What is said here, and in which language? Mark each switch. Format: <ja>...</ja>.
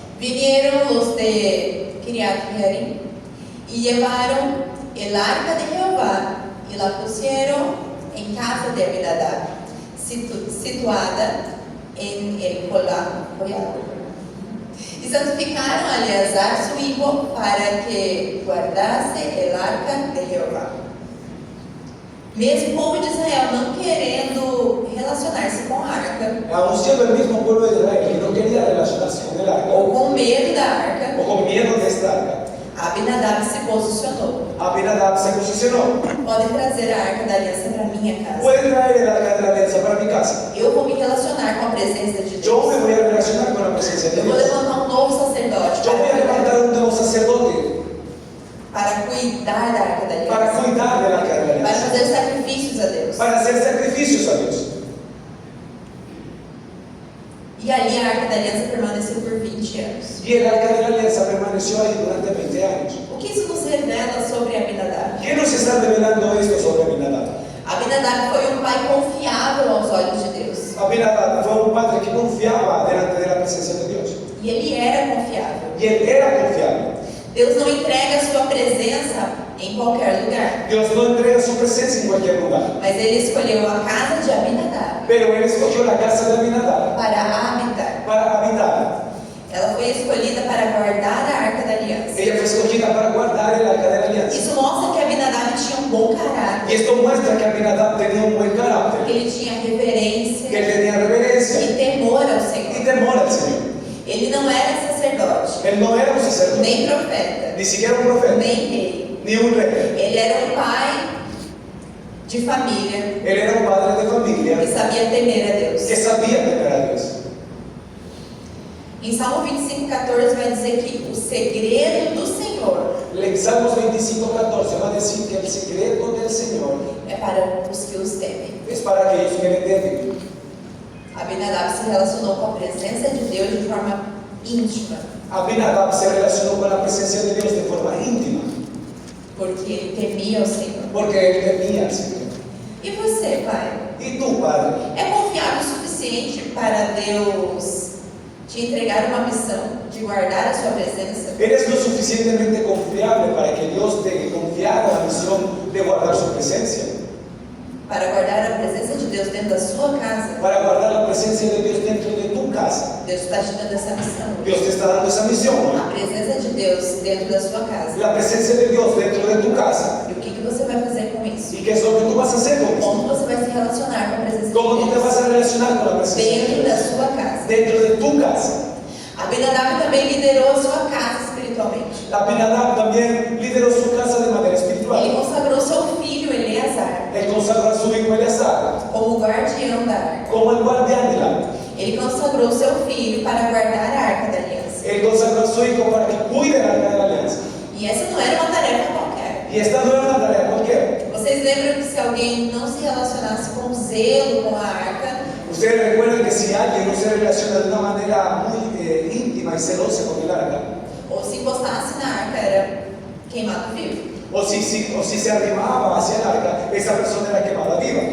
<es>Vinieron los de Kiriat Jearim y llevaron el arca de Jehová y la pusieron en casa de Abinadab, situada en el collado. Y santificaron a Eleazar su hijo para que guardase el arca de Jehová.</es> <pt>Mesmo o povo de Israel não querendo relacionar-se com a arca,</pt> <es>Aún siendo el mismo pueblo de Israel que no quería relacionarse con el arca,</es> <pt>ou com medo da arca,</pt> <es>o con miedo de esta arca,</es> <pt>Abinadab se posicionou.</pt> <es>Abinadab se posicionó.</es> <pt>Podem trazer a arca da aliança para minha casa.</pt> <es>Pueden traer el arca de la alianza para mi casa.</es> <pt>Eu vou me relacionar com a presença de</pt> <es>Yo</es> <pt>Deus.</pt> <es>me voy a relacionar con la presencia de</es> <pt>Eu vou</pt> <es>Dios.</es> <pt>levantar um novo sacerdote</pt> <es>Yo voy a levantar un nuevo sacerdote</es> <pt>para cuidar da arca da</pt> <es>para</es> <pt>aliança,</pt> <es>cuidar del arca de la</es> <pt>para</pt> <es>alianza,</es> <pt>fazer sacrifícios sacrifícios a Deus.</pt> <es>para hacer sacrificios a Dios.</es> <pt>E ali a Arca da Aliança permaneceu por 20 anos.</pt> <es>Y el arca de la alianza permaneció ahí durante 20 años.</es> <pt>O que isso nos revela sobre Abinadab?</pt> <es>¿Qué nos está revelando esto sobre Abinadab?</es> <pt>Abinadab foi um pai confiável aos olhos de Deus.</pt> <es>Abinadab fue un padre que confiaba delante de la presencia de Dios.</es> <pt>E ele era confiável.</pt> <es>Y él era confiable.</es> <pt>Deus não entrega a sua presença em qualquer lugar.</pt> <es>Dios no entrega su presencia en cualquier lugar.</es> <pt>Mas ele escolheu a casa de Abinadab</pt> <es>Pero él escogió la casa de Abinadab</es> <pt>para habitar.</pt> <es>para habitar.</es> <pt>Ela foi escolhida para guardar a Arca da Aliança.</pt> <es>Ella fue escogida para guardar el arca de la alianza.</es> <pt>Isso mostra que Abinadab tinha um bom</pt> <es>Y</es> <pt>caráter,</pt> <es>esto muestra que Abinadab tenía un buen</es> <pt>que</pt> <es>carácter,</es> <pt>ele tinha reverência</pt> <es>que él tenía reverencia</es> <pt>e temor ao</pt> <es>y</es> <pt>Senhor.</pt> <es>temor al Señor.</es> <pt>Ele não era sacerdote,</pt> <es>Él no era un sacerdote,</es> <pt>nem profeta,</pt> <es>ni siquiera un profeta,</es> <pt>nem rei.</pt> <es>ni un rey.</es> <pt>Ele era um pai de família</pt> <es>Él era un padre de familia</es> <pt>que sabia temer a Deus.</pt> <es>que sabía temer a Dios.</es> <pt>Em Salmo 25:14 vai dizer que o segredo do Senhor</pt> <es>En Salmos 25:14 va a decir que el secreto del Señor</es> <pt>é para os que os temem.</pt> <es>es para aquellos que le temen.</es> <pt>Abinadab se relacionou com a presença de Deus de forma íntima,</pt> <es>Abinadab se relacionó con la presencia de Dios de forma íntima,</es> <pt>porque ele temia o Senhor.</pt> <es>porque él temía al Señor.</es> <pt>E você, pai?</pt> <es>¿Y tú, Padre?</es> <pt>É confiável o suficiente para Deus te entregar uma missão de guardar a sua presença?</pt> <es>¿Eres lo suficientemente confiable para que Dios te confiara la misión de guardar su presencia?</es> <pt>Para guardar a presença de Deus dentro da sua casa?</pt> <es>Para guardar la presencia de Dios dentro de tu casa.</es> <pt>Deus está te dando essa missão.</pt> <es>Dios te está dando esa misión, ¿no?</es> <pt>A presença de Deus dentro da sua casa.</pt> <es>La presencia de Dios dentro de tu casa.</es> <pt>E o que você vai fazer com isso?</pt> <es>¿Y qué es lo que tú vas a hacer con esto?</es> <pt>Como você vai se relacionar com a presença</pt> <es>¿Cómo</es> <pt>de</pt> <es>tú te vas</es> <pt>Deus</pt> <es>a relacionar con la presencia de</es> <pt>dentro da</pt> <es>Dios?</es> <pt>sua casa?</pt> <es>Dentro de tu casa.</es> <pt>Abinadab também liderou a sua casa espiritualmente.</pt> <es>Abinadab también lideró su casa de manera</es> <pt>Ele</pt> <es>espiritual.</es> <pt>consagrou seu filho Eleazar</pt> <es>Él consagró a su hijo Eleazar</es> <pt>como guardião da arca.</pt> <es>como el guardián del arca.</es> <pt>Ele consagrou seu filho para guardar a Arca da Aliança.</pt> <es>Él consagró a su hijo para que cuide el arca de la alianza.</es> <pt>E essa não era uma tarefa qualquer.</pt> <es>Y esta no era una tarea cualquiera.</es> <pt>Vocês lembram que se alguém não se relacionasse com zelo com a arca,</pt> <es>Ustedes recuerdan que si alguien no se relaciona de una manera muy íntima y celosa con el arca,</es> <pt>ou se encostasse na arca, era queimado vivo.</pt> <es>o si se arrimaba hacia el arca, esa persona era quemada viva.</es>